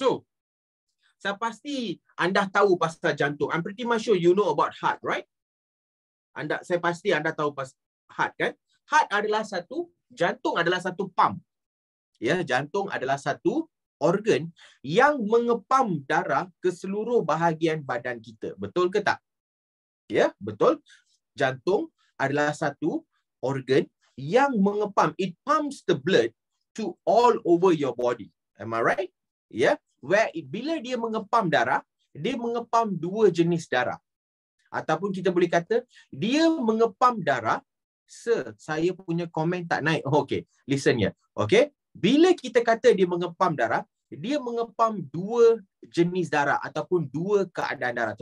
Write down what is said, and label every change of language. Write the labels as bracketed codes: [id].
[en] So, [ms] saya pasti anda tahu pasal jantung. [en] I'm pretty much sure you know about heart, right? [ms] Saya pasti anda tahu pasal heart, kan? Heart adalah jantung adalah satu pump. Ya, jantung adalah satu organ yang mengepam darah ke seluruh bahagian badan kita. Betul ke tak? Ya, betul. Jantung adalah satu organ yang mengepam. [en] It pumps the blood to all over your body. Am I right? [ms] Ya, bila dia mengepam darah, dia mengepam 2 jenis darah. Ataupun kita boleh kata, dia mengepam darah. Sir, saya punya komen tak naik. [en] Okay, listen [ms] ya. Okay, bila kita kata dia mengepam darah, dia mengepam 2 jenis darah ataupun 2 keadaan darah.